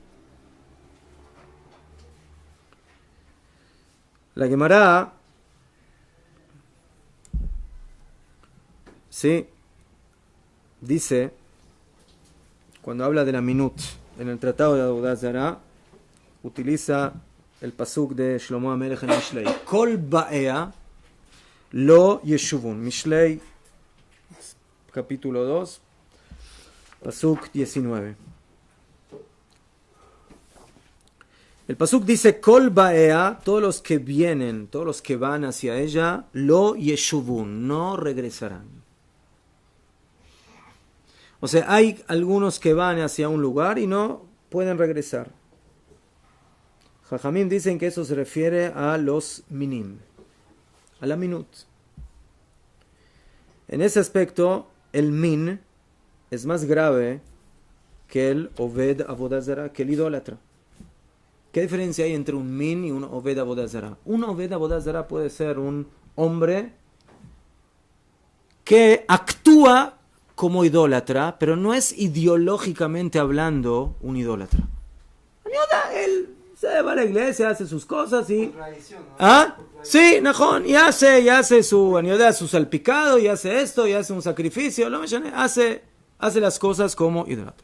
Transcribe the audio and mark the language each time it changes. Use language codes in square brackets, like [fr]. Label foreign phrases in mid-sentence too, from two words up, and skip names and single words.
[es] La Gemara, sí, dice, cuando habla de la minut, en el tratado de Avodah Zará, utiliza el pasuk de Shlomo HaMelech en Mishlei. [he] כל באיה לא ישובון. [es] Mishlei, capítulo 2, pasuk 19. El pasuk dice, [he] כל באיה, [es] todos los que vienen, todos los que van hacia ella, [he] לא ישובון, [es] no regresarán. O sea, hay algunos que van hacia un lugar y no pueden regresar. Jajamim dicen que eso se refiere a los minim, a la minut. En ese aspecto, el min es más grave que el [he] עובד עבודה זרה, [es] que el idólatra. ¿Qué diferencia hay entre un min y un [he] עובד עבודה זרה? [es] Un [he] עובד עבודה זרה [es] puede ser un hombre que actúa como idólatra, pero no es ideológicamente hablando un idólatra. Él se va a la iglesia, hace sus cosas y... ¿Ah? Sí, Najón, y hace su salpicado, y hace esto, y hace un sacrificio, hace las cosas como idólatra.